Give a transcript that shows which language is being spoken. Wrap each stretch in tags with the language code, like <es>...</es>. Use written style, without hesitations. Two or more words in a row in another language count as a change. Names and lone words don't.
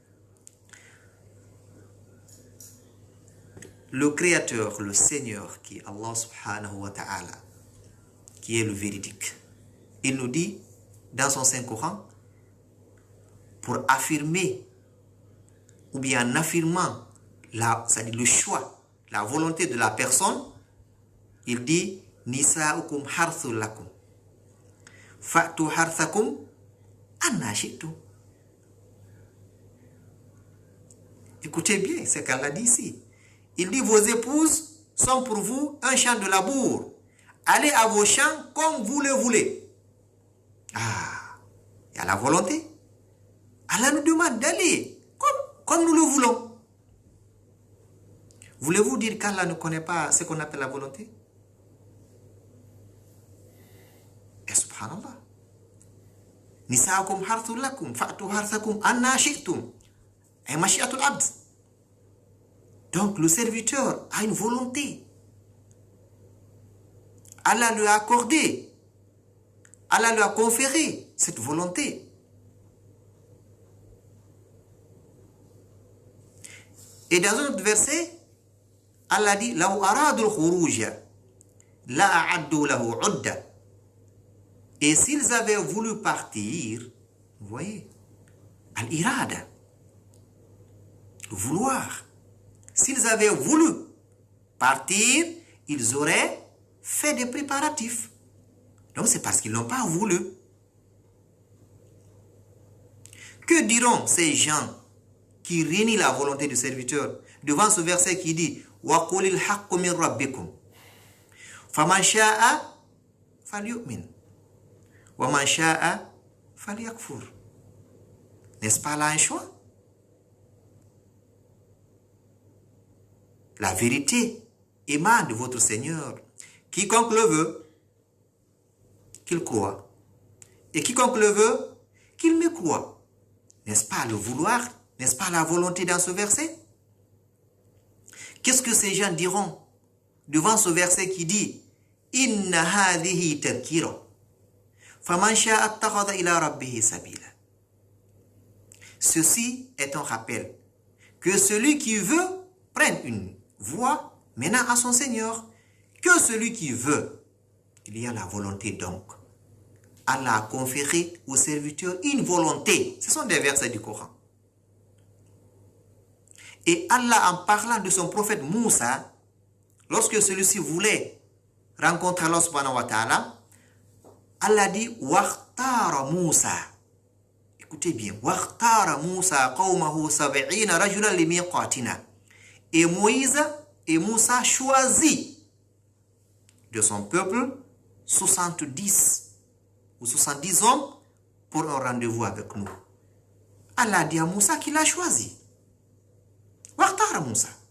<fr>Le Créateur, le Seigneur, qui est Allah</fr> <ar>سبحانه وتعالى,</ar> <fr>qui est le véridique, il nous dit dans son Saint-Coran, pour affirmer, ou bien en affirmant c'est-à-dire le choix, la volonté de la personne, il dit</fr> <ar>نساؤكم حرث لكم فأتوا حرثكم أنى شئتم.</ar> <fr>Écoutez bien ce qu'Allah dit ici. Il dit vos épouses sont pour vous un champ de labour. Allez à vos champs comme vous le voulez. Ah, il y a la volonté. Allah nous demande d'aller comme nous le voulons. Voulez-vous dire qu'Allah ne connaît pas ce qu'on appelle la volonté? Et subhanallah.</fr> <ar>نساؤكم حرث لكم فأتوا حرثكم أنى شئتم. Et مشيئة العبد.</ar> <fr>Donc le serviteur a une volonté. Allah lui a accordé. Allah lui a conféré cette volonté. Et dans un autre verset, Allah dit</fr> <ar>لو أرادوا الخروج لأعدوا له عدة.</ar> <fr>Et s'ils avaient voulu partir, vous voyez, al-irada, vouloir. S'ils avaient voulu partir, ils auraient fait des préparatifs. Donc c'est parce qu'ils n'ont pas voulu. Que diront ces gens qui renient la volonté du serviteur devant ce verset qui dit</fr> <ar>وقل الحق من ربكم فمن شاء فليؤمن ومن شاء فليكفر.</ar> <fr>N'est-ce pas là un choix? La vérité émane de votre Seigneur. Quiconque le veut, qu'il croit. Et quiconque le veut, qu'il me croit. N'est-ce pas le vouloir? N'est-ce pas la volonté dans ce verset? Qu'est-ce que ces gens diront devant ce verset qui dit</fr> <ar>إن هذه تذكرة فمن شاء اتخذ إلى ربه سبيلا.</ar> <fr>Ceci est un rappel que celui qui veut prenne une voie menant à son Seigneur. Que celui qui veut, il y a la volonté donc. Allah a conféré au serviteur une volonté. Ce sont des versets du Coran. Et Allah, en parlant de son prophète Moussa, lorsque celui-ci voulait rencontrer Allah</fr> <ar>سبحانه وتعالى,</ar> <fr>Allah dit Waqtara Moussa. Écoutez bien.</fr> <ar>واختار موسى قومه سبعين رجلا لميقاتنا.</ar> <fr>Et Moïse et Moussa choisit de son peuple 70 ou 70 hommes pour un rendez-vous avec nous. Allah dit à Moussa qu'il a choisi. Waqtara Moussa.</fr>